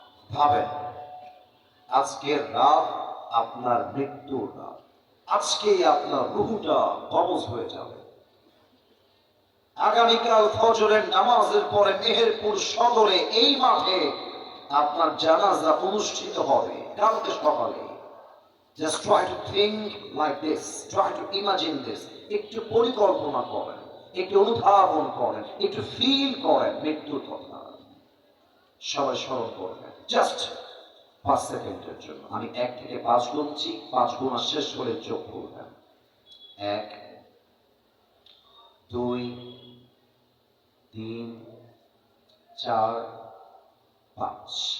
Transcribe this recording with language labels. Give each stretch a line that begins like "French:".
Bangla: ভাবেন আজকের রাত আপনার মৃত্যুর রাত। আজকেই আপনার রুহুটা কবজ হয়ে যাবে। আগামীকাল ফজরের নামাজের পরে মেহেরপুর সদরে এই মাঠে আপনার জানাজা অনুষ্ঠিত হবে কালকে সকালে।
English: Just try to think like this, try to imagine this.
Bangla: একটু পরিকল্পনা করেন, একটু অনুধাবন করেন, একটু ফিল করেন মৃত্যুর কথা। সবাই স্মরণ করবেন জাস্ট 5 সেকেন্ডের জন্য। আমি 1 থেকে 5 গুনছি, 5 গোনা শেষ হলে চোখ খুলবেন। 1, 2, 3, 4, 5।